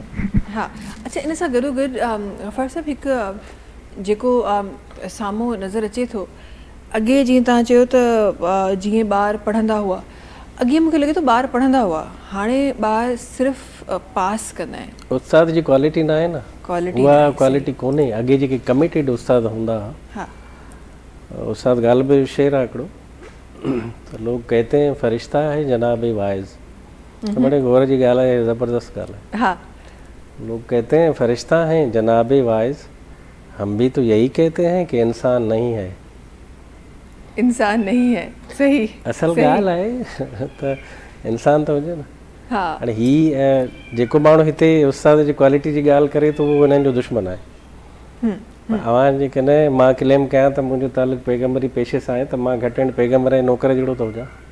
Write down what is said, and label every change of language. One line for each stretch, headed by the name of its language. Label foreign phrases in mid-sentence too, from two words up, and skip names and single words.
Sindhi: हा, अच्छा, इन सां गॾोगॾु गफ़ार साहब, हिकु जेको साम्हूं नज़र अचे थो, अॻे जीअं तव्हां चयो त जीअं ॿार पढ़ंदा हुआ, अॻे मूंखे लॻे थो ॿार पढ़ंदा हुआ, हाणे ॿार सिर्फ़ु पास कंदा आहिनि। उस्ताद जी क्वालिटी न आहे न, उहा क्वालिटी कोन्हे। अॻे जेके कमिटेड उस्ताद हूंदा हुआ, उस्ताद ग़ालिब जो शेर आहे हिकिड़ो, त
Urdu: لوگ کہتے ہیں فرشتہ ہے جناب واعظ.
Sindhi: बड़े गौर जी ॻाल्हि आहे, ज़बरदस्त ॻाल्हि आहे।
Urdu: لوگ کہتے ہیں فرشتہ ہیں جناب واعظ، ہم بھی تو یہی کہتے ہیں کہ انسان نہیں ہے. انسان نہیں ہے، صحیح.
Sindhi: असल ॻाल्हि आहे त इंसान त हुजे न। हाणे हीअ जेको माण्हू हिते उस्ताद जी क्वालिटी जी ॻाल्हि करे थो, उहो हिननि जो दुश्मन आहे। अवां जे कॾहिं मां क्लेम कयां त मुंहिंजो तालुक पैगम्बरी पेशे सां आहे त मां घटि में पैगम्बर ऐं नौकर जहिड़ो थो हुजां।